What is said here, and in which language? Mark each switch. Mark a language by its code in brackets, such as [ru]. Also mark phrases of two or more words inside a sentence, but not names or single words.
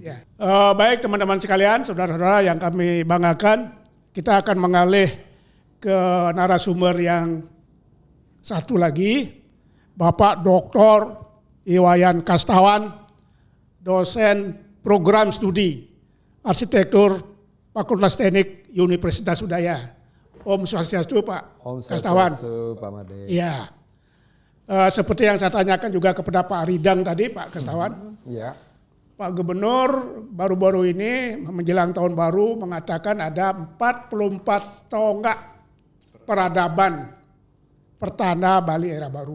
[id] Baik teman-teman sekalian, saudara-saudara yang kami banggakan, kita akan mengalih ke narasumber yang satu lagi, Bapak Dr. Iwayan Kastawan, dosen program studi arsitektur Fakultas Teknik Universitas Udaya. Om Swastiastu Pak Kastawan. Om Swastiastu Pak Made. Iya. Seperti yang saya tanyakan juga kepada Pak Ridang tadi, Pak Kastawan. Pak Gubernur baru-baru ini menjelang tahun baru mengatakan ada 44 tonggak peradaban pertanda Bali era baru.